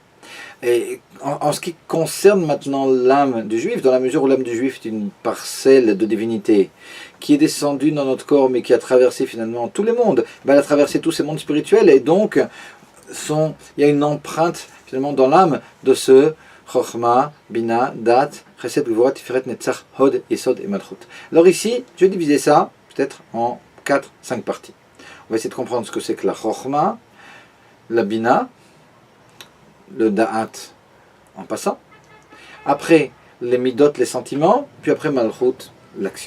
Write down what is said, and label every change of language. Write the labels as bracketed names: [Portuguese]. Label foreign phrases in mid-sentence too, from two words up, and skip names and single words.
[French] Et en ce qui concerne maintenant l'âme du juif, dans la mesure où l'âme du juif est une parcelle de divinité qui est descendue dans notre corps mais qui a traversé finalement tous les mondes, elle a traversé tous ces mondes spirituels, et donc il y a une empreinte finalement dans l'âme de ce Chochma, Bina, Dat, Chesed, Gvura, Tiferet, Netzach, Hod, Yesod et Malchut. Alors ici, je vais diviser ça peut-être en 4-5 parties. On va essayer de comprendre ce que c'est que la Chochma, la Bina, le Da'at en passant, après les Midot, les sentiments, puis après Malchut, l'action.